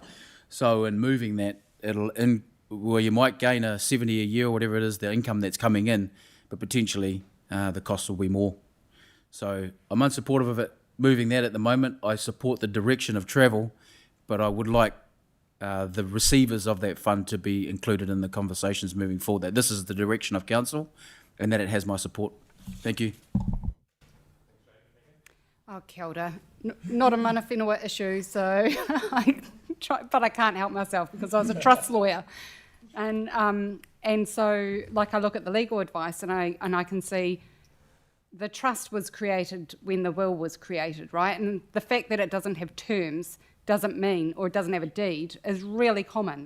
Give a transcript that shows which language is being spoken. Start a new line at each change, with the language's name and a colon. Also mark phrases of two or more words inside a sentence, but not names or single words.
English: So in moving that, you might gain a 70 a year or whatever it is, the income that's coming in, but potentially the costs will be more. So I'm unsupportive of it moving that at the moment. I support the direction of travel, but I would like the receivers of that fund to be included in the conversations moving forward, that this is the direction of council and that it has my support. Thank you. Oh,
Māori: kia ora.
English: Not a
Māori: mana whenua
English: issue, so but I can't help myself because I was a trust lawyer. And so, like, I look at the legal advice and I can see the trust was created when the will was created, right? And the fact that it doesn't have terms doesn't mean, or it doesn't have a deed, is really common.